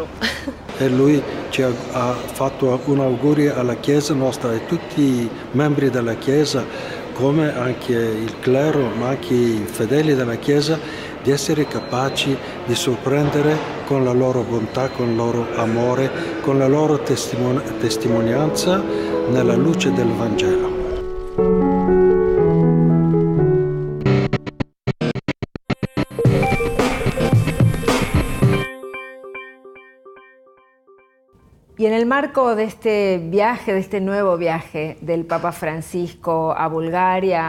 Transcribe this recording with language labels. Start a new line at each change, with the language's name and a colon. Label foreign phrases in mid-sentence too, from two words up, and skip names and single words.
Italian: E lui ci ha fatto un augurio alla Chiesa nostra e tutti i membri della Chiesa, come anche il clero, ma anche i fedeli della Chiesa, di essere capaci di sorprendere con la loro bontà, con il loro amore, con la loro testimonianza nella luce del Vangelo.
Spanish: Y en el marco de este viaje, de este nuevo viaje del Papa Francisco a Bulgaria,